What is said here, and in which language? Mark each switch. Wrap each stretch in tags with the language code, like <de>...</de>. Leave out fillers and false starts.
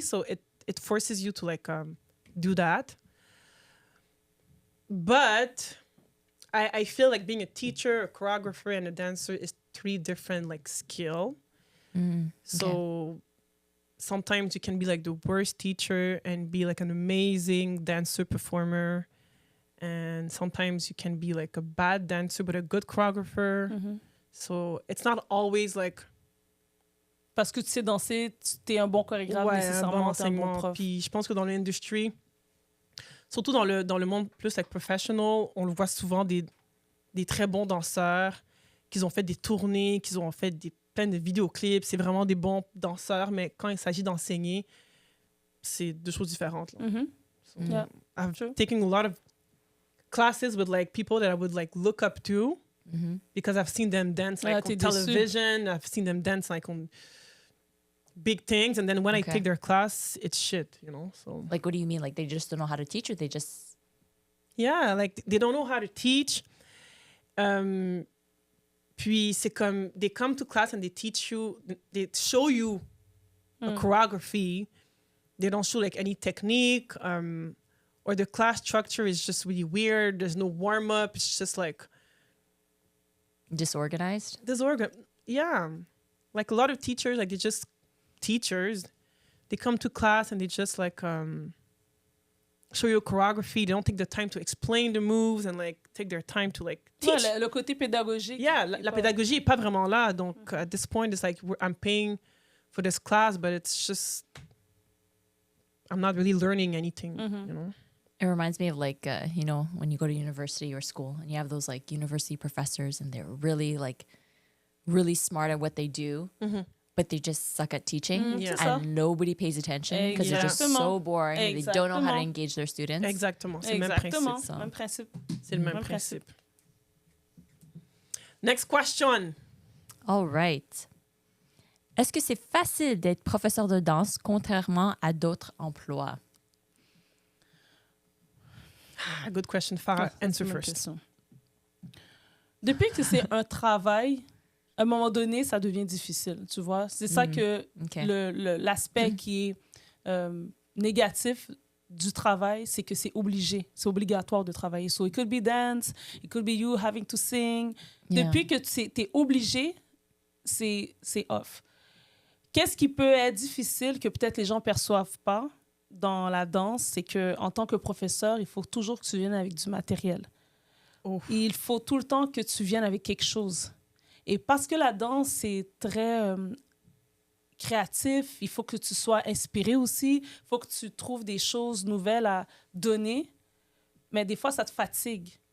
<en>So it forces you to like do that. But I feel like being a teacher, a choreographer, and a dancer is 3 different like skill. So sometimes you can be like the worst teacher and be like an amazing dancer performer. And sometimes you can be like a bad dancer but a good choreographer. So it's not always like...</en> <fr>Parce que tu sais danser, tu es un bon chorégraphe, nécessairement, tu es un bon prof. Puis je pense que dans l'industrie, surtout dans le monde plus</fr> <en>like professional,</en> <fr>on le voit souvent des très bons danseurs qui ont fait des tournées, qui ont fait plein de vidéoclips. C'est vraiment des bons danseurs, mais quand il s'agit d'enseigner, c'est 2 choses différentes. Là. So,</fr> <en>Yeah, I've true. taken a lot of classes with like people that I would like look up to because I've seen them dance like on television. I've seen them dance like on big things, and then when I take their class, it's shit, you know. So Like, what do you mean? Like, they just don't know how to teach, or they just... Yeah, like they don't know how to teach.</en> <fr>Puis c'est comme</fr> <en>they come to class and they teach you, they show you a choreography. They don't show like any technique, or the class structure is just really weird. There's no warm up. It's just like Disorganized? Yeah, like a lot of teachers, like they're just teachers. They come to class and they just like show you choreography. They don't take the time to explain the moves and like take their time to like teach.</en> <fr>Ouais, le côté pédagogique. Yeah, la pédagogie est pas vraiment là.</fr> <en>Donc at this point, it's like I'm paying for this class, but it's just I'm not really learning anything. You know. It reminds me of like, you know, when you go to university or school and you have those like university professors and they're really like really smart at what they do, but they just suck at teaching and nobody pays attention because they're just so boring. They don't know how to engage their students.</en> <fr>Exactement, c'est le même principe. Même principe. C'est le même principe.</fr> <en>Next question. All right.</en> <fr>Est-ce que c'est facile d'être professeur de danse contrairement à d'autres emplois?</fr> <en>Good question. Farah, answer first. Question.</en> <fr>Depuis que c'est un travail, à un moment donné, ça devient difficile, tu vois. C'est ça que l'aspect qui est négatif du travail, c'est que c'est obligé, c'est obligatoire de travailler.</fr> <en>So it could be dance, it could be you having to sing.</en> <fr>Depuis que tu es obligé, c'est off. Qu'est-ce qui peut être difficile que peut-être les gens ne perçoivent pas dans la danse, c'est qu'en tant que professeur, il faut toujours que tu viennes avec du matériel. Il faut tout le temps que tu viennes avec quelque chose. Et parce que la danse, c'est très créatif, il faut que tu sois inspiré aussi, il faut que tu trouves des choses nouvelles à donner, mais des fois, ça te fatigue.</fr>